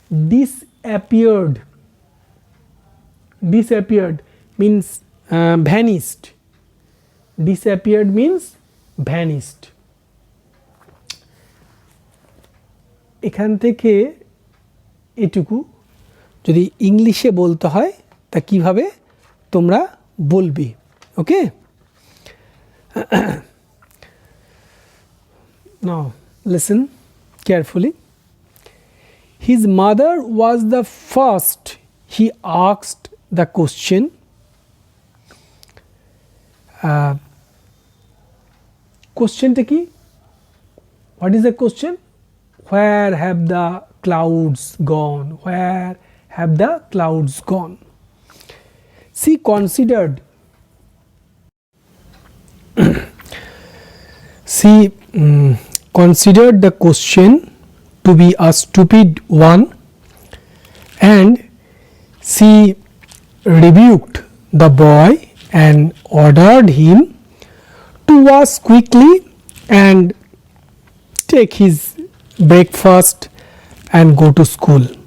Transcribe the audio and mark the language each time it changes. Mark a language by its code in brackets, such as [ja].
[en] Disappeared disappeared means vanished, disappeared means vanished। [bn] এখান থেকে এটুকু যদি ইংলিশে বলতে হয় তা কিভাবে তোমরা বলবে, ওকে। [en] Now listen carefully. His mother was the first he asked the question, [bn] কোশ্চেনটা কি? [en] What is the question? Where have the clouds gone, where have the clouds gone. She considered, she considered the question to be a stupid one, and she rebuked the boy and ordered him to wash quickly and take his breakfast and go to school.